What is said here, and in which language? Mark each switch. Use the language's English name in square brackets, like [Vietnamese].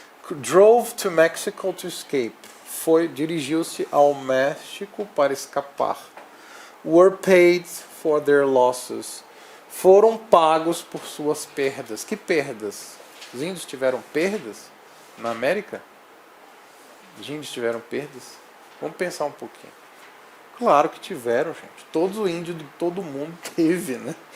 [English] Drove to Mexico to escape. [Portuguese] Dirigiu-se ao México para escapar. [English] Were paid for their losses. [Portuguese] Foram pagos por suas perdas. Que perdas? Os índios tiveram perdas na América? Os índios tiveram perdas? Vamos pensar um pouquinho. Claro que tiveram, gente. Todo índio de todo mundo teve, né?